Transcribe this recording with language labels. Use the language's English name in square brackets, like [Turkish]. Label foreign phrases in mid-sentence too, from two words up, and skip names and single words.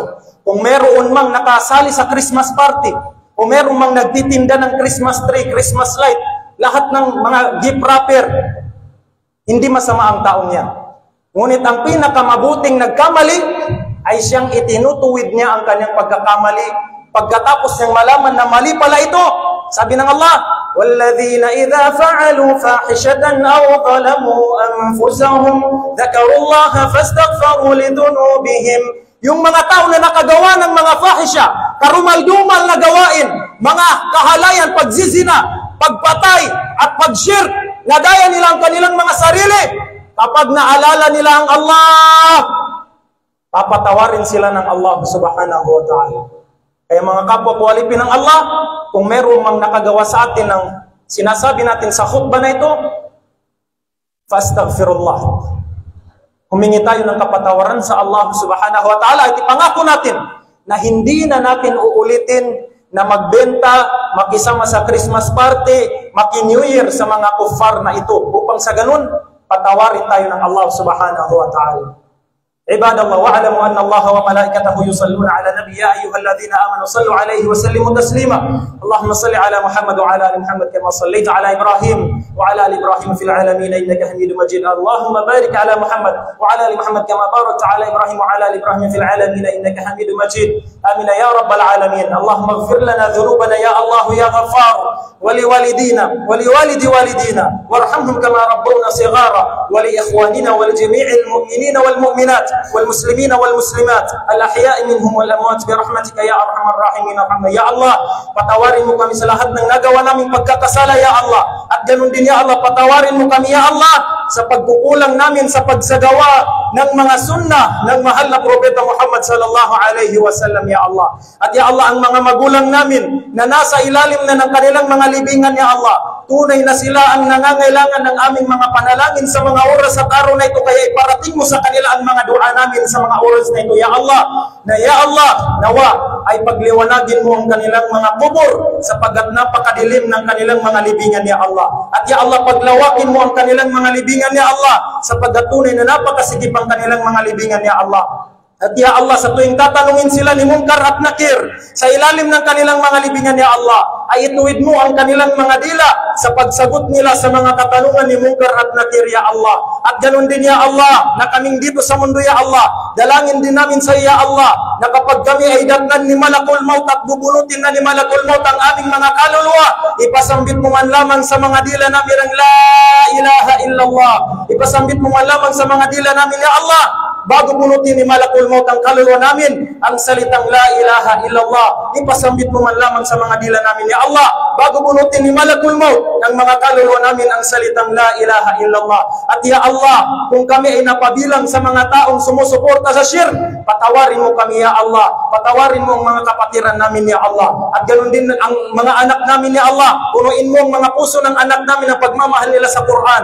[Filipino] Kung meron mang nakasali sa [English] Christmas party, [Filipino] o meron mang nagtitinda ng [English] Christmas tree, Christmas light, [Filipino] lahat ng mga [English] gift wrapper, [Filipino] hindi masama ang taong yan. Ngunit ang pinakamabuting nagkamali ay siyang itinutuwid niya ang kanyang pagkakamali pagkatapos niyang malaman na mali pala ito. Sabi ng Allah, [Arabic] وَالَّذِينَ إِذَا فَعَلُوا فَاحِشَةً أَوْ ظَلَمُوا أَنفُسَهُمْ ذَكَرُوا اللَّهَ فَاسْتَغْفَرُوا لِذُنُوبِهِمْ. [Filipino] Yung mga tao na nakagawa ng mga fahisha, karumal-dumal na gawain, mga kahalayan, pagzizina, pagpatay, at pagshirk, nadaya nila ang kanilang mga sarili. Kapag naalala nila ang Allah, papatawarin sila ng Allah [Arabic] سبحانه وتعالى. [Filipino] Kaya mga kapwa quality ng Allah, kung meron mang nakagawa sa atin ng sinasabi natin sa khutbah na ito, fastaghfirullah. Humingi tayo ng kapatawaran sa Allah [Arabic] سبحانه وتعالى [Filipino] at ipangako natin na hindi na natin uulitin na magbenta, makisama sa [English] Christmas party, [Filipino] maki- [English] New Year [Filipino] sa mga kuffar na ito. Upang sa ganun, patawarin tayo ng Allah [Arabic] سبحانه وتعالى. عباد الله واعلموا ان الله وملائكته يصلون على النبي يا ايها الذين امنوا صلوا عليه وسلموا تسليما اللهم صل على محمد وعلى ال محمد كما صليت على ابراهيم وعلى ال ابراهيم في العالمين انك حميد مجيد اللهم بارك على محمد وعلى ال محمد كما باركت على ابراهيم وعلى ال ابراهيم في العالمين انك حميد مجيد امين يا رب العالمين اللهم اغفر لنا ذنوبنا يا الله يا غفار ولوالدينا ولوالد والدينا وارحمهم كما ربونا صغارا ولاخواننا ولجميع المؤمنين والمؤمنات والمسلمين وال المسلمات الأحياء منهم والأموات برحمتك يا أرحم الراحمين يا الله, [Filipino] patawarin mo kami sa lahat ng nagawa naming pagkakasala [Arabic] يا الله, [Filipino] at ganun din [Arabic] يا الله, [Filipino] patawarin mo kami [Arabic] يا الله [Filipino] sa pagkukulang namin sa pagsagawa ng mga sunnah ng mahal na propeta Muhammad [Arabic] صلى الله عليه وسلم يا الله. [Filipino] At [Arabic] يا الله, [Filipino] ang mga magulang namin na nasa ilalim na ng kanilang mga libingan [Arabic] يا الله, [Filipino] tunay na sila ang nangangailangan ng aming mga panalangin sa mga oras at araw na ito, kaya iparating mo sa kanila ang mga dua namin sa mga oras na ito [Arabic] يا الله, [Filipino] na [Arabic] يا الله, [Filipino] nawa ay pagliwanagin mo ang kanilang mga kubur sapagkat napakadilim ng kanilang mga libingan [Arabic] يا الله. [Filipino] At [Arabic] يا الله, [Filipino] paglawakin mo ang kanilang mga libingan [Arabic] يا الله [Filipino] sapagkat tunay na napakasigip ang kanilang mga libingan ya Allah. At [Arabic] يا الله, [Filipino] sa tuwing tatanungin sila ni Munkar at Nakir sa ilalim ng kanilang mga libingan [Arabic] يا الله, [Filipino] ay ituwid mo ang kanilang mga dila sa pagsagot nila sa mga katanungan ni Munkar at Nakir [Arabic] يا الله. [Filipino] At ganun din [Arabic] يا الله, [Filipino] na kaming dito sa mundo [Arabic] يا الله, [Filipino] dalangin din namin sa [Arabic] يا الله, [Filipino] na kapag kami ay datnan ni Malakul Maut at bubunutin na ni Malakul Maut ang aming mga kaluluwa, ipasambit mo man lamang sa mga dila namin ang [Arabic] لا إله إلا الله. [Filipino] Ipasambit mo man lamang sa mga dila namin [Arabic] يا الله, [Filipino] bago bunutin ni Malakul Maut ang kaluluwa namin, ang salitang [Arabic] لا إله إلا الله. [Filipino] Ipasambit mo man lamang sa mga dila namin [Arabic] يا الله, [Filipino] bago bunutin ni Malakul Maut ng mga kaluluwa namin ang salitang [Arabic] لا إله إلا الله. [Filipino] At [Arabic] يا الله, [Filipino] kung kami ay napabilang sa mga taong sumusuporta sa shirk, patawarin mo kami [Arabic] يا الله. [Filipino] Patawarin mo ang mga kapatiran namin [Arabic] يا الله. [Filipino] At ganoon din ang mga anak namin [Arabic] يا الله. [Filipino] Punuin mo ang mga puso ng anak namin ang pagmamahal nila sa Quran.